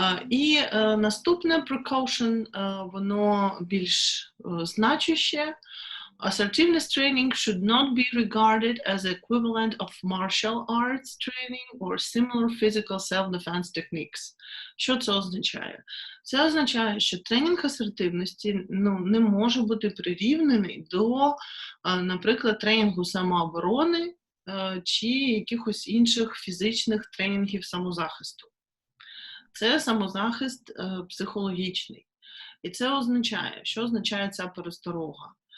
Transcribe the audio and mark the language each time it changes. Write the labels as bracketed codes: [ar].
[uk] І наступне precaution, воно більш значуще. [en] Assertiveness training should not be regarded as equivalent of martial arts training or similar physical self-defense techniques. [uk] Що це означає? Це означає, що тренінг асертивності не може бути прирівнений до, наприклад, тренінгу самооборони чи якихось інших фізичних тренінгів самозахисту. Це самозахист психологічний. І це означає, що означає ця пересторога?